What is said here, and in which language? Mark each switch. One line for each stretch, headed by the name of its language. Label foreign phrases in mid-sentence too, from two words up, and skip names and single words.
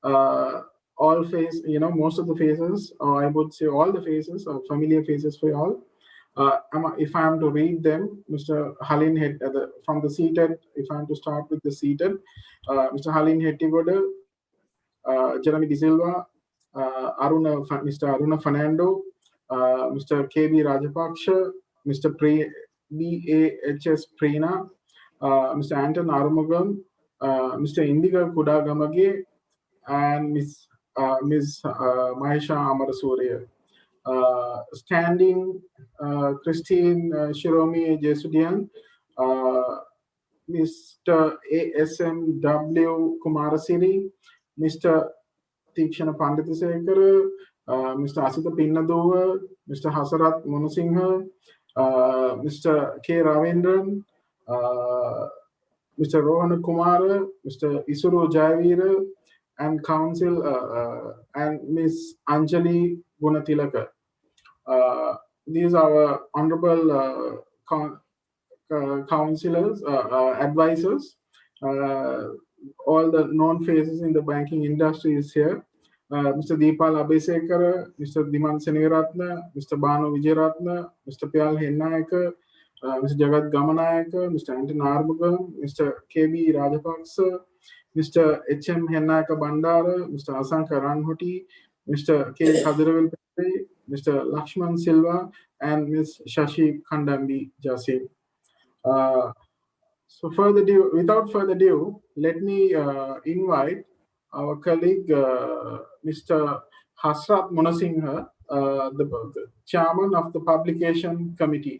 English: all face, most of the faces, or I would say all the faces are familiar faces for you all. If I am to read them, Mr. Halin from the seated, if I am to start with the seated, Mr. Halin Hettigoda, Jeremy De Silva, Mr. Aruna Fernando, Mr. KB Rajapaksha, Mr. BAHS Prina, Mr. Anton Arumugam, Mr. Indiga Kudagamage, and Ms. Mahisha Amarasuriya. Standing, Christine Shiromi Jesudian, Mr. ASMW Kumarasiri, Mr. Tikshana Panditasekara, Mr. Asita Pinnaduva, Mr. Hasarat Monasinghe, Mr. K. Ravindran, Mr. Rohana Kumara, Mr. Isuru Jayavira, and Council and Ms. Anjali Gunatilaka. These are our honorable councillors, advisors. All the known faces in the banking industry is here. Mr. Deepal Abhisekara, Mr. Diman Seneviratna, Mr. Banu Vijayaratna, Mr. Pyal Hennayaka, Mr. Jagat Gamanayaka, Mr. Anton Armugam, Mr. KB Rajapaksa, Mr. H.M. Hennayaka Bandara, Mr. Asanka Ranhuti, Mr. K. Kadiravil Pete, Mr. Lakshman Silva, and Ms. Shashi Khandambi Jasim. So without further ado, let me invite our colleague, Mr. Hasrat Munasinghe, the chairman of the publication committee.